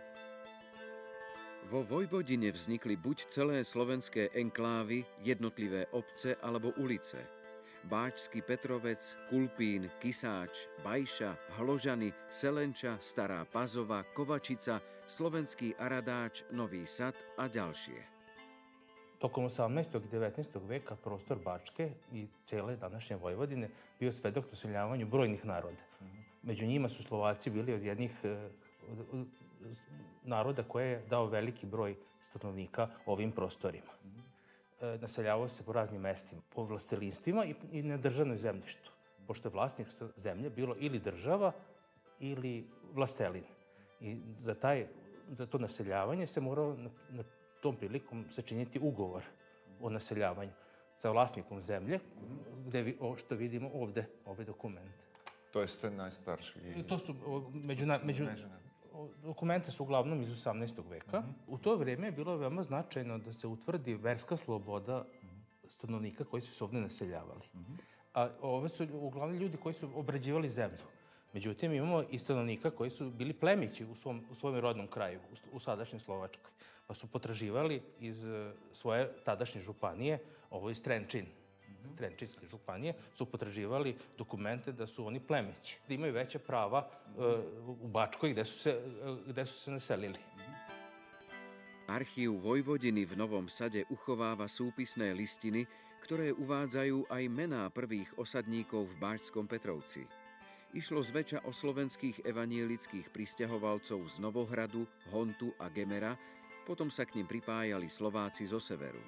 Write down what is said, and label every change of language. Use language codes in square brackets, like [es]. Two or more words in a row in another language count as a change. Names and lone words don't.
[sk] Vo Vojvodine vznikli buď celé slovenské enklávy, jednotlivé obce alebo ulice. Báčsky Petrovec, Kulpín, Kisáč, Bajša, Hložany, Selenča, Stará Pazova, Kovačica, Slovenský Aradáč, Nový Sad a ďalšie. [sr] Tokom 18. i 19. veka prostor Bačke i cijele današnje Vojvodine bio svedok doseljavanju brojnih naroda. Među njima su Slovaci bili od jednih naroda koje je dao veliki broj stanovnika ovim prostorima. Naseljavao se po raznim mestima, po vlastelinstvima i na državnom zemljištu, pošto je vlasnik zemlje bilo ili država ili vlastelin. I za to naseljavanje se morao na tom prilikom sačiniti ugovor o naseljavanju sa vlasnikom zemlje, gde što vidimo ovde, ovaj dokument. [sk] To je ten najstarší. [sr] To su dokumente su uglavnom iz 18. veka. U to vrijeme je bilo veoma značajno da se utvrdi verska sloboda stanovnika koji su se ovdje naseljavali. A ove su uglavnom ljudi koji su obrađivali zemlju. Međutim, imamo i stanovnika koji su bili plemići u svom rodnom kraju, u sadašnjoj Slovačkoj. Pa su potraživali iz svoje tadašnje županije ovo iz Trenčin. Trenčinske županije su potraživali dokumente da su oni plemići, da imaju veća prava u Bačkoj gde su se naselili. [sk] Archív Vojvodiny v Novom Sade uchováva súpisné listiny, ktoré uvádzajú aj mená prvých osadníkov v Báčskom Petrovci. Išlo zväčša o slovenských evanielických prisťahovalcov z Novohradu, Hontu a Gemera, potom sa k nim pripájali Slováci zo severu.